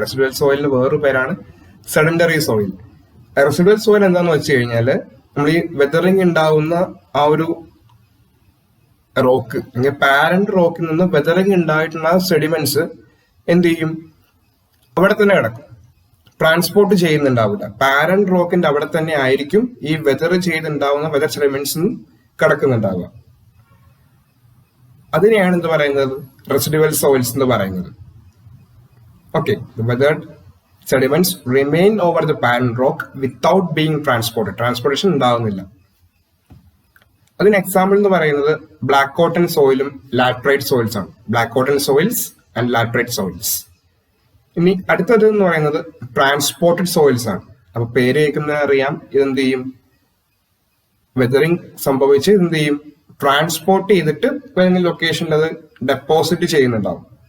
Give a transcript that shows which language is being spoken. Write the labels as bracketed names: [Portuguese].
[Malayalam] Residual സോയിലിന് വേറൊരു പേരാണ് sedentary soil. Residual soil എന്താന്ന് വെച്ച് കഴിഞ്ഞാല് നമ്മൾ ഈ വെതറിംഗ് ഉണ്ടാവുന്ന ആ ഒരു റോക്ക് അല്ലെങ്കിൽ പാരന്റ് റോക്കിൽ നിന്ന് വെതറിംഗ് ഉണ്ടായിട്ടുള്ള സെഡിമെന്റ്സ് എന്ത് ചെയ്യും? അവിടെ തന്നെ കിടക്കും. ട്രാൻസ്പോർട്ട് ചെയ്യുന്നുണ്ടാവില്ല. പാരന്റ് റോക്കിന്റെ അവിടെ തന്നെ ആയിരിക്കും ഈ വെതർ ചെയ്തുണ്ടാവുന്ന വെതർ സെഡിമെന്റ്സ് കിടക്കുന്നുണ്ടാവുക. അതിനെയാണ് എന്ത് പറയുന്നത്, റെസിഡുവൽ സോയിൽസ് എന്ന് പറയുന്നത്. [English] Okay, weathered sediments remain over the parent rock without being transported. [Malayalam] Transportation ഉണ്ടാവുന്നില്ല. അതിന് എക്സാമ്പിൾ എന്ന് പറയുന്നത് ബ്ലാക്ക് കോട്ടൺ സോയിലും ലാറ്ററൈറ്റ് സോയിൽസ് ആണ്. Black cotton soils and laterite soils. ഇനി അടുത്തത് എന്ന് പറയുന്നത് ട്രാൻസ്പോർട്ടഡ് സോയിൽസ് ആണ്. അപ്പൊ പേര് കേൾക്കുന്നതിന് അറിയാം, ഇതെന്ത് ചെയ്യും, വെതറിങ് സംഭവിച്ച് എന്ത് ചെയ്യും, ട്രാൻസ്പോർട്ട് ചെയ്തിട്ട് ഏതെങ്കിലും ലൊക്കേഷനിൽ അത് ഡെപ്പോസിറ്റ് ചെയ്യുന്നുണ്ടാവും.